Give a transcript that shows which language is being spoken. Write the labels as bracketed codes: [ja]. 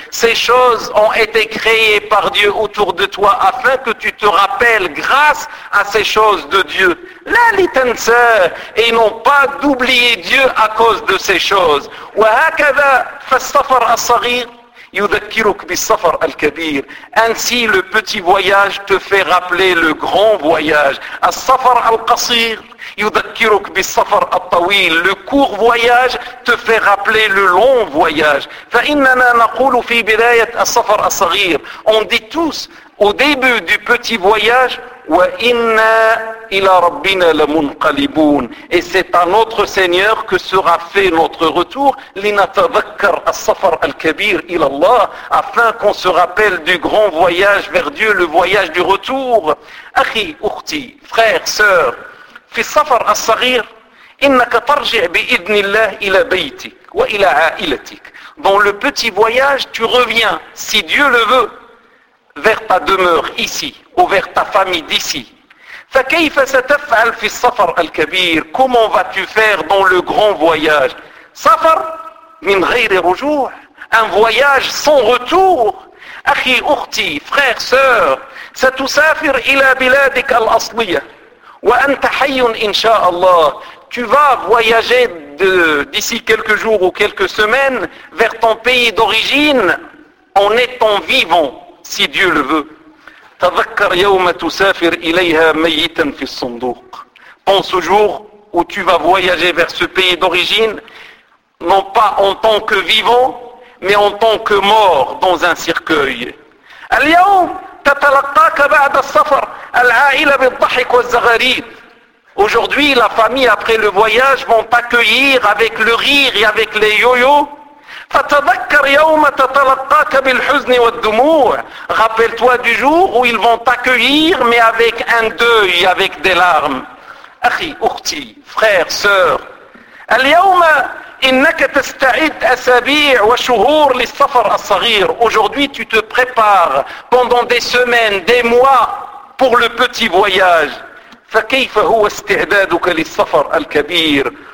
[fr] Ces choses ont été créées par Dieu autour de toi afin que tu te rappelles grâce à ces choses de Dieu. [ar] لَا لِتَنْسَى. [fr] Et non pas d'oublier Dieu à cause de ces choses. [ar] وَهَكَذَا فَالسَّفَرَ الصَّغِيرُ يُذَكِّرُكَ بِالسَّفَرَ الْكَبِيرُ. [fr] Ainsi le petit voyage te fait rappeler le grand voyage. [ar] السَّفَرَ الْقَصِيرُ يُذَكِّرُكَ بِالسَّفَرَ الطَّوِيلُ. [fr] Le court voyage te fait rappeler le long voyage. [ar] فَإِنَّنَا نَقُولُ فِي بِدَايَةِ السَّفَرَ الصَّغِيرُ. [fr] On dit tous au début du petit voyage [ar] وَإِنَّا إِلَى رَبِّنَا لَمُنْقَلِبُونَ. [fr] Et c'est à notre Seigneur que sera fait notre retour. [ar] لِنَتَذَكَّرْ السَّفَرَ الْكَبِيرِ إِلَى اللَّهِ. [fr] Afin qu'on se rappelle du grand voyage vers Dieu, le voyage du retour. [ar] أخي أختي [fr] frère, sœur, [ar] في السفر الصغير إنك ترجع بإذن الله إلى بيتك وإلى عائلتك. [fr] Dans le petit voyage, tu reviens, si Dieu le veut, vers ta demeure ici, ou vers ta famille d'ici. [ar] فكيف ستفعل في السفر الكبير. [fr] Comment vas-tu faire dans le grand voyage. [ar] سفر من غير رجوع. [fr] Un voyage sans retour. [ar] أخي أختي [fr] frère, sœur, [ar] ستسافر إلى بلادك الأصلية. وأنت حي إن شاء الله. [fr] Tu vas voyager d'ici quelques jours ou quelques semaines vers ton pays d'origine en étant vivant, si Dieu le veut. [ar] تذكر يوم تسافر إليها ميتا في الصندوق. [fr] Pense au jour où tu vas voyager vers ce pays d'origine, non pas en tant que vivant, mais en tant que mort dans un cercueil. [ar] اليوم تتلقاك بعد السفر العائلة بالضحك والزغاريد. [fr] Aujourd'hui, la famille après le voyage vont t'accueillir avec le rire et avec les yo-yo. [ar] فتذكر يوم تتلقاك بالحزن والدموع. [fr] Rappelle-toi du jour où ils vont t'accueillir mais avec un deuil, avec des larmes. [ar] أخي أختي [fr] frère, sœur. [ar] اليوم إنك تستعد أسابيع وشهور للسفر الصغير. [fr] Aujourd'hui, tu te prépares pendant des semaines, des mois pour le petit voyage. [ar] فكيف هو استعدادك للسفر الكبير.